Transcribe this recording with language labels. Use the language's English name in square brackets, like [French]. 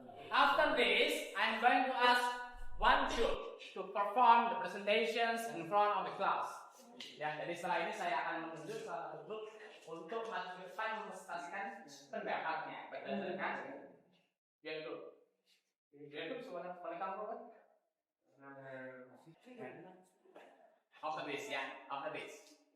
[English] After this, I'm going to ask one group to perform the presentations in front of the class. [Indonesian] Ya, jadi setelah ini saya akan menunjuk salah satu grup untuk maju ke depan mempresentasikan pendapatnya berdasarkan dia grup. Dia grup semuanya paling kamu kan? [English] After this, ya, after this.